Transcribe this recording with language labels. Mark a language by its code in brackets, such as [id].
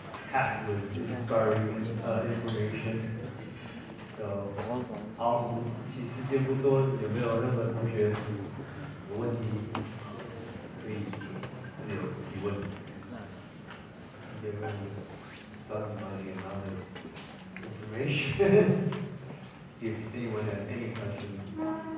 [en] Packed with inspiring information. [zh] So, 好，其实时间不多，有没有任何同学有问题可以自由提问？ [en] Everyone's starting running out of information. See if anyone has any questions.